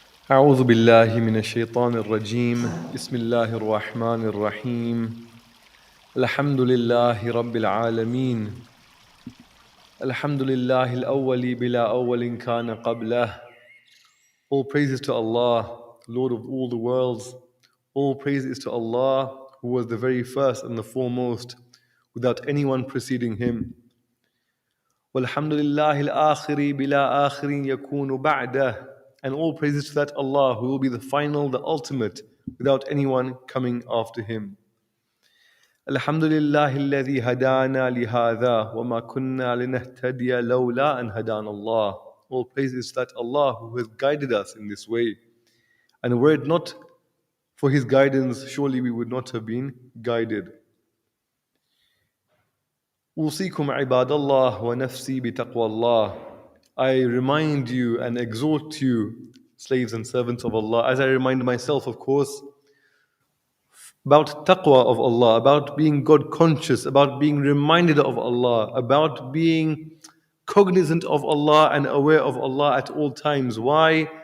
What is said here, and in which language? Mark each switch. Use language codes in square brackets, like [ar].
[ar] أعوذ بالله من الشيطان الرجيم بسم الله الرحمن الرحيم الحمد لله رب العالمين الحمد لله الأول بلا أول كان قبله. [en] All praises to Allah, Lord of all the worlds. All praise is to Allah, who was the very first and the foremost, without anyone preceding him. [ar] وَالْحَمْدُ لِلَّهِ الْآخِرِ بِلَا آخِرٍ يَكُونُ بَعْدَهُ. [en] And all praises to that Allah, who will be the final, the ultimate, without anyone coming after him. [ar] الحمد لله الذي هدانا لهذا وما كنا لنهتدي لولا أن هدانا الله. [en] All praises to that Allah who has guided us in this way. And were it not for His guidance, surely we would not have been guided. [ar] أوصيكم عباد الله ونفسي بتقوى الله. [en] I remind you and exhort you, slaves and servants of Allah, as I remind myself, of course, about taqwa of Allah, about being God conscious, about being reminded of Allah, about being cognizant of Allah and aware of Allah at all times. Why?